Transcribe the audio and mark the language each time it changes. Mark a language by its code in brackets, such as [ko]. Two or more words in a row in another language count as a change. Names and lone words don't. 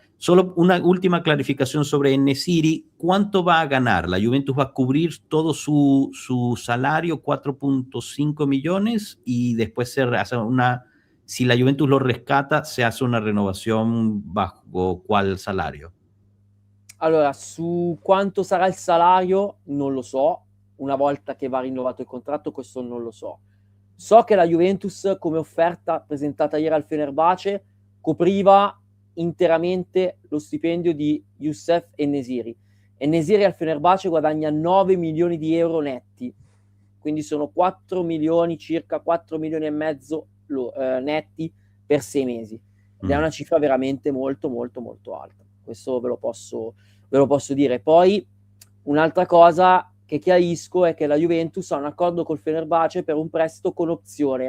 [es] Solo una última clarificación sobre En-Nesyri. ¿Cuánto va a ganar? ¿La Juventus va a cubrir todo su salario, 4.5 millones, y después se hace si la Juventus lo rescata, se hace una renovación bajo qual salario? [it] Allora, su quanto sarà il salario non lo so, una volta che va rinnovato il contratto questo non lo so. So che la Juventus, come offerta presentata ieri al Fenerbahce, copriva interamente lo stipendio di Youssef En-Nesyri. En-Nesyri al Fenerbahce guadagna 9 milioni di euro netti, quindi sono 4 milioni, circa 4 milioni e mezzo netti per 6 mesi. Ed è una cifra veramente molto molto molto alta. Questo ve lo posso dire. Poi un'altra cosa che chiarisco è che la Juventus ha un accordo col Fenerbahce per un prestito con opzione.